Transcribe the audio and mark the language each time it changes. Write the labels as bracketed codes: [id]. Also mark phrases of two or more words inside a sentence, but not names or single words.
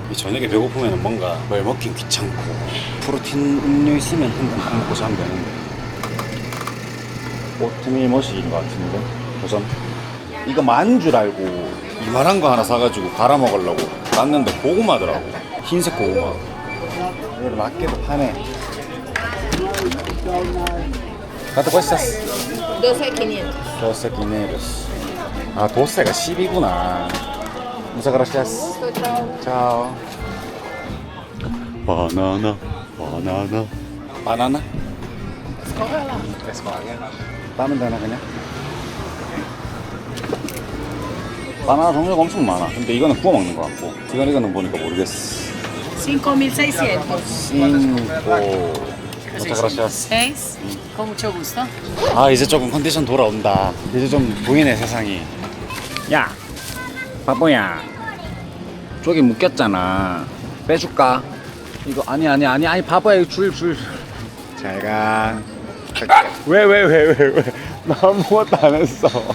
[ko] 이 저녁에 배고프면 뭔가 뭘 먹긴 귀찮고 프로틴 음료 있으면 한 잔 먹고 자면 되는데 오트밀 머시기인 것 같은데 도전. 이거 만 줄 알고 이만한 거 하나 사가지고 갈아 먹으려고 놨는데 고구마더라고. 흰색 고구마. 이걸 맞게도 파네. [es] ¿Cuánto cuestas? 12,500. 12,500. [ko] 아, 도세가 10이구나. [es] Muchas gracias. Chao. [ko] 바나나, 바나나. 바나나? escogerla. 따면 되나 그냥? 바나나 종류가 엄청 많아. 근데 이거는 구워 먹는 것 같고, 이거는 보니까 모르겠어. [es] 5.600. 5. Muchas gracias. 6. Con mucho gusto. [ko] 아, 이제 조금 컨디션 돌아온다. 이제 좀 보이네 세상이. 야, 바보야. 저기 묶였잖아. 빼줄까? 이거 아니 바보야. 이거 줄. 잘 가. 왜? 나 아무것도 안 했어.